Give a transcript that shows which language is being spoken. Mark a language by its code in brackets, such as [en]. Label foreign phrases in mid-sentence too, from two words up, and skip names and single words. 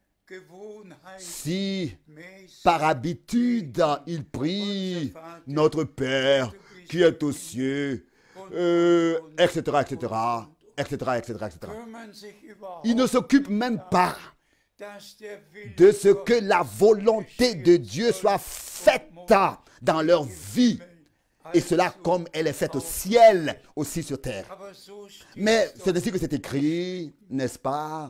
[fr] si, [de] gewohnheitsmäßig [fr] par habitude, ils prient notre Père qui est aux cieux, etc., etc., etc., etc., etc. [de] kümmern sich überhaupt [fr] Ils ne s'occupent même pas de ce que la volonté de Dieu soit faite dans leur vie. Et cela comme elle est faite au ciel, aussi sur terre. Mais c'est ainsi que c'est écrit, n'est-ce pas?